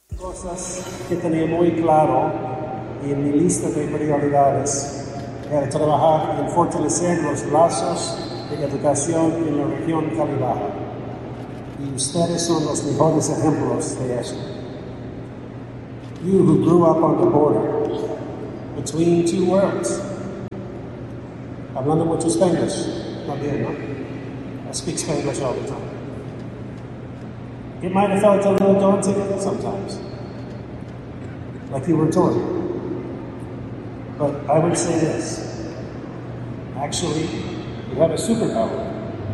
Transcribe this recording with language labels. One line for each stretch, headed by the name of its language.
Spanish: Cosas que tenía muy claro y en mi lista de prioridades. De trabajar en fortalecer los lazos de educación en la región calibada. Y ustedes son los mejores ejemplos de eso.
English: You who grew up on the border, between two worlds.
Spanish: Hablando mucho Spanish, también, ¿no?
English: I speak Spanish all the time. It might have felt a little daunting sometimes, like you were torn. But I would say this. Actually, you have a superpower.